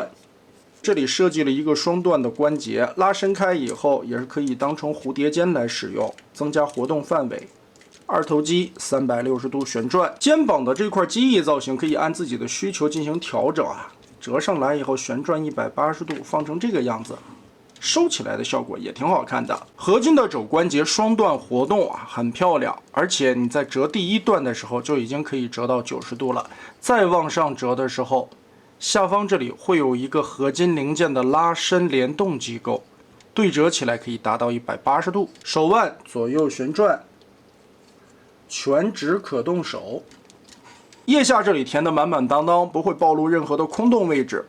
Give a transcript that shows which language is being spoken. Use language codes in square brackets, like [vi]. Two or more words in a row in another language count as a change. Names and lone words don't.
[zh] 這裡設計了一個雙段的關節，拉伸開以後也是可以當成蝴蝶肩來使用，增加活動範圍。二頭肌360度旋轉，肩膀的這塊機翼造型可以按自己的需求進行調整啊，折上來以後旋轉180度，放成這個樣子，收起来的效果也挺好看的。合金的肘關節雙段活動啊，很漂亮，而且你在折第1段的時候就已經可以折到90度了，再往上折的時候，下方這裡會有一個合金零件的拉伸聯動機構，對折起來可以達到180度。手腕左右旋轉，全指可动手。腋下這裡填的滿滿當當，不會暴露任何的空洞位置。